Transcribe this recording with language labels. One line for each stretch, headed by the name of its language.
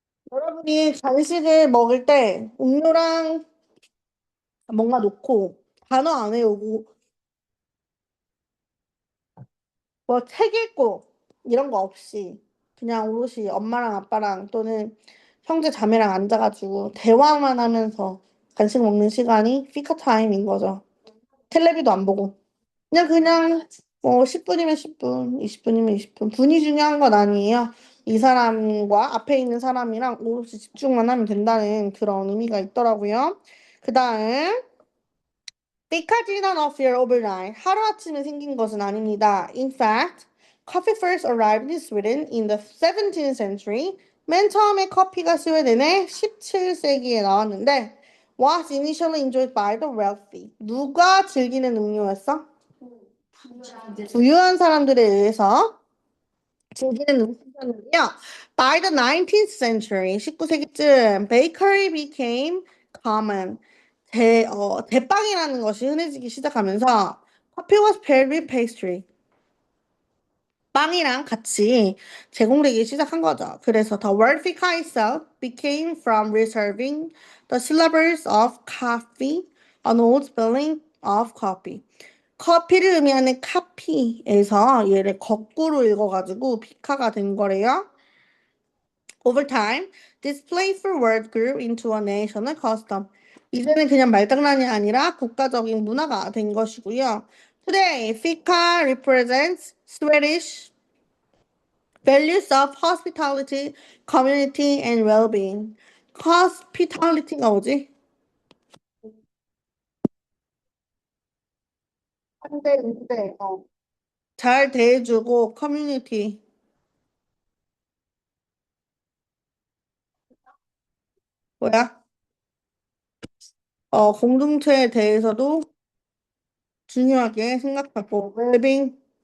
Korean: 여러분이 간식을 먹을 때 음료랑 뭔가 놓고 단어 안 외우고 뭐 책 읽고 이런 거 없이 그냥 오롯이 엄마랑 아빠랑 또는 형제 자매랑 앉아가지고 대화만 하면서 간식 먹는 시간이 피카 타임인 거죠. 텔레비도 안 보고 그냥 뭐 10분이면 10분, 20분이면 20분. 분이 중요한 건 아니에요. 이 사람과 앞에 있는 사람이랑 오롯이 집중만 하면 된다는 그런 의미가 있더라고요. 그 다음
English: Fika did not appear overnight.
Korean: 하루아침에 생긴 것은 아닙니다.
English: In fact, coffee first arrived in Sweden in the 17th century.
Korean: 맨 처음에 커피가 스웨덴에 17세기에 나왔는데
English: was initially enjoyed by the wealthy.
Korean: 누가 즐기는 음료였어? 부유한 사람들에 의해서 즐기는 음식이었는데요.
English: By the 19th century,
Korean: 19세기쯤,
English: bakery became common.
Korean: 대빵이라는 것이 흔해지기 시작하면서
English: coffee was paired with pastry.
Korean: 빵이랑 같이 제공되기 시작한 거죠. 그래서
English: the word fika itself became from reserving the syllables of coffee, an old spelling of coffee.
Korean: 커피를 의미하는 카피에서 얘를 거꾸로 읽어가지고 피카가 된 거래요.
English: Over time, this playful word grew into a national custom.
Korean: 이제는 그냥 말장난이 아니라 국가적인 문화가 된 것이고요.
English: Today, fika represents Swedish values of hospitality, community, and well-being. hospitality가
Korean: 뭐지? 상대, 응대, 잘 대해주고, 커뮤니티. 뭐야? 공동체에 대해서도 중요하게 생각하고, 웰빙,